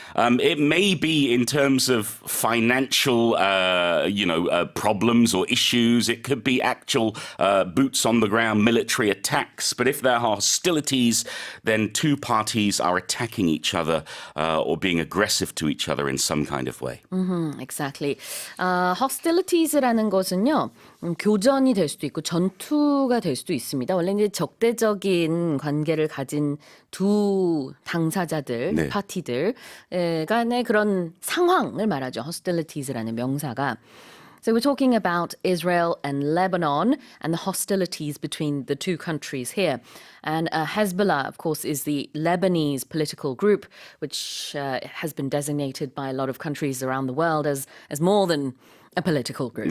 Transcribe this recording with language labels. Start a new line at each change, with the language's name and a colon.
English: It may be in terms of financial, problems or issues. It could be actual boots on the ground military attacks. But if there are hostilities, then two parties are attacking each other or being aggressive to each other in some kind of way. Exactly.
Korean: Hostilities라는 것은요. 교전이 될 수도 있고 전투가 될 수도 있습니다. 원래 이제 적대적인 관계를 가진 두 당사자들, 파티들 간의 그런 상황을 말하죠.
English: hostilities
Korean: 라는 명사가.
English: So we're talking about Israel and Lebanon and the hostilities between the two countries here. And Hezbollah, of course, is the Lebanese political group, which has been designated by a lot of countries around the world as more than a political group.